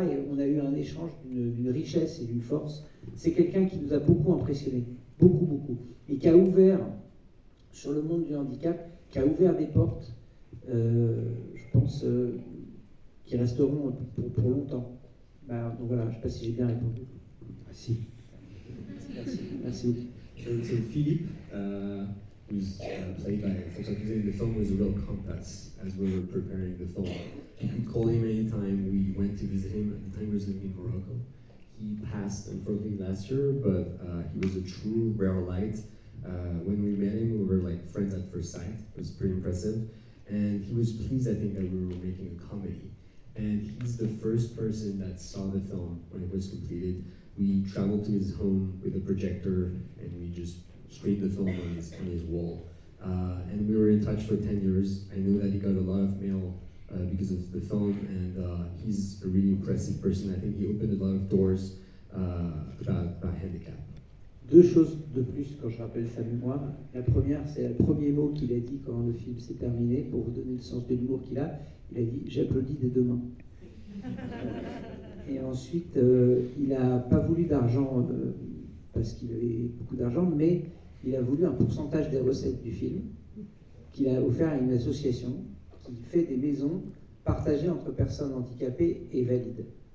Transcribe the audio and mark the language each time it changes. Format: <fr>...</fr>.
<fr>Et on a eu un échange d'une richesse et d'une force. C'est quelqu'un qui nous a beaucoup impressionnés, beaucoup. Et qui a ouvert, sur le monde du handicap, qui a ouvert des portes, je pense, qui resteront pour longtemps. Donc voilà, je ne sais pas si j'ai bien répondu. Si. Merci.</fr> <en>So Philippe, who's played by François Cluzet in the film, was a real compass as we were preparing the film. You could call him anytime. We went to visit him. At the time he was living in Morocco. He passed, unfortunately, last year, but he was a true rare light. When we met him, we were like friends at first sight. It was pretty impressive. And he was pleased, I think, that we were making a comedy. And he's the first person that saw the film when it was completed. We traveled to his home with a projector, and we just screened the film on his wall. And we were in touch for 10 years. I know that he got a lot of mail because of the film, and he's a really impressive person. I think he opened a lot of doors about handicap.</en> <fr>Deux choses de plus quand je rappelle sa mémoire. La première, c'est le premier mot qu'il a dit quand le film s'est terminé, pour vous donner le sens de l'humour qu'il a. Il a dit: j'applaudis des deux mains. Et ensuite, il n'a pas voulu d'argent parce qu'il avait beaucoup d'argent, mais il a voulu un pourcentage des recettes du film qu'il a offert à une association qui fait des maisons partagées entre personnes handicapées et valides.</fr>